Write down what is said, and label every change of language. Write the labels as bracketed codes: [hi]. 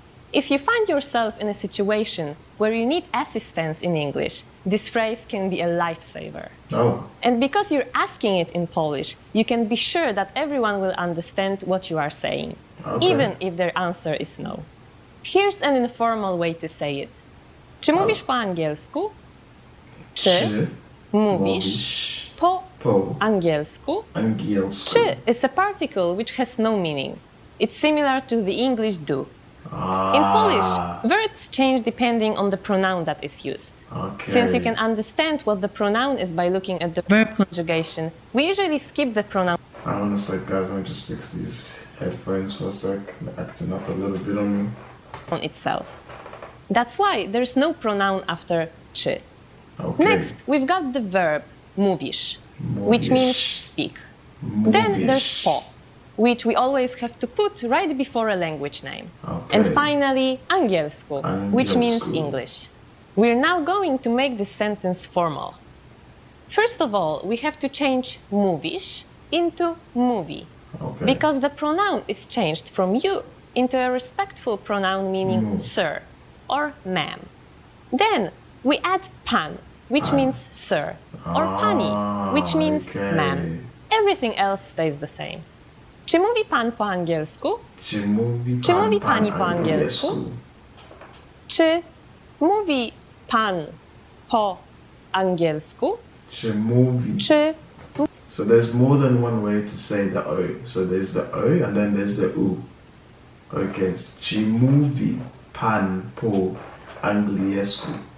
[en] If you find yourself in a situation where you need assistance in English, this phrase can be a lifesaver. Oh. And because you're asking it in Polish, you can be sure that everyone will understand what you are saying, even if their answer is no. Here's an informal way to say it. [pl] Czy mówisz po angielsku? Czy mówisz po angielsku? Angielsku. [en] Czy is a particle which has no meaning. It's similar to the English do. In Polish, verbs change depending on the pronoun that is used. Okay. Since you can understand what the pronoun is by looking at the verb conjugation, we usually skip the pronoun I want to say, guys, let me just fix these headphones for a sec. They're acting up a little bit on me. itself. That's why there's no pronoun after czy. Okay. Next, we've got the verb mówisz, which means speak. Then there's po, which we always have to put right before a language name. Okay. And finally, angielsku, which means Angielsku. English. We're now going to make this sentence formal. First of all, we have to change mówisz into mówi, Okay. because the pronoun is changed from you into a respectful pronoun meaning sir or ma'am. Then we add pan, which means sir, or pani, which means okay. ma'am. Everything else stays the same. [pl] Czy mówi pan po angielsku? Czy mówi Czy pan mówi pani po angielsku? Czy mówi pan po angielsku? Czy mówi. Czy [en] So there's more than one way to say the O. So there's the O and then there's the U. Okay. [pl] Czy mówi pan po angielsku?